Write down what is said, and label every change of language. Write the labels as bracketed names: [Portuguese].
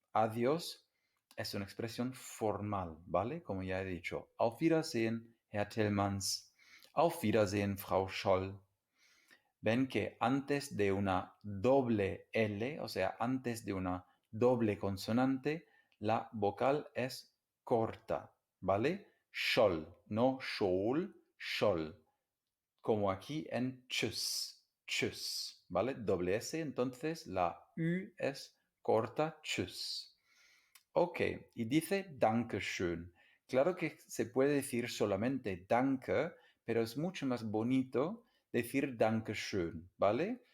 [Spanish] Adiós es una expresión formal, ¿vale? Como ya he dicho. [German] Auf Wiedersehen, Herr Tillmans. Auf Wiedersehen, Frau Scholl. [Spanish] Ven que antes de una doble L, o sea, antes de una doble consonante, la vocal es corta, ¿vale? Scholl, no school, scholl. Como aquí en Tschüss, Tschüss, ¿vale? Doble S, entonces la U es corta, Tschüss. Ok, y dice Dankeschön. Claro que se puede decir solamente Danke, pero es mucho más bonito decir Dankeschön, ¿vale?